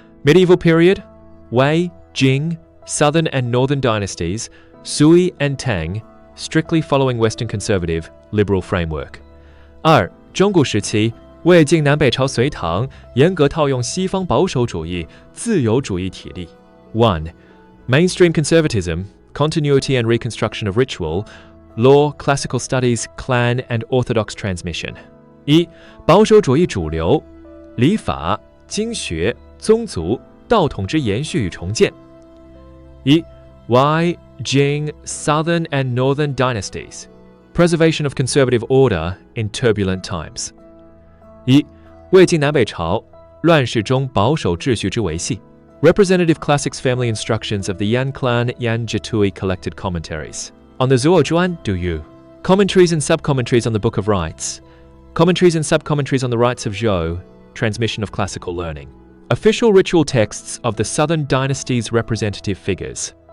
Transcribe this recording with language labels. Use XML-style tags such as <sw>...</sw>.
<en>Medieval period, Wei, Jing, Southern and Northern dynasties, Sui and Tang, strictly following Western conservative, liberal framework. 2.</en> <zh>中古时期，魏晋南北朝隋唐，严格套用西方保守主义、自由主义体例。</zh> <en>1. Mainstream conservatism, continuity and reconstruction of ritual, law, classical studies, clan and orthodox transmission. 1.</en> <zh>保守主义主流，礼法、经学、宗族、道统之延续与重建。</zh> <en>1. Wei, Jing, Southern and Northern dynasties, preservation of conservative order in turbulent times. 1.</en> <zh>魏晋南北朝，乱世中保守秩序之维系。</zh> <en>Representative classics family instructions of the Yan clan Yan Jitui collected commentaries. On the Zuo Zhuan Du Yu. Commentaries and sub-commentaries on the Book of Rites. Commentaries and sub-commentaries on the Rites of Zhou, transmission of classical learning. Official ritual texts of the Southern dynasty's representative figures.</en>